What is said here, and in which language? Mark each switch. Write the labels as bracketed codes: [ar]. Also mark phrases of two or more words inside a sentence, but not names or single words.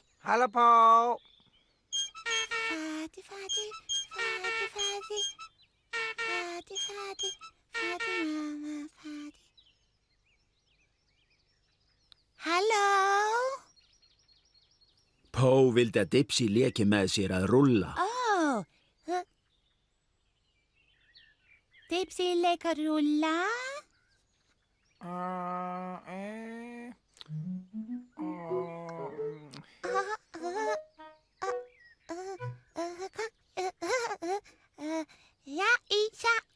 [is] Hallo, Paul. Fadi, fadi, fadi, fadi. Fadi, fadi, fadi, mamma, fadi. Halló? Pó vildi að Dipsy leki með sér að rúlla. Ó. Dipsy leikar rúlla? Ja, Isa,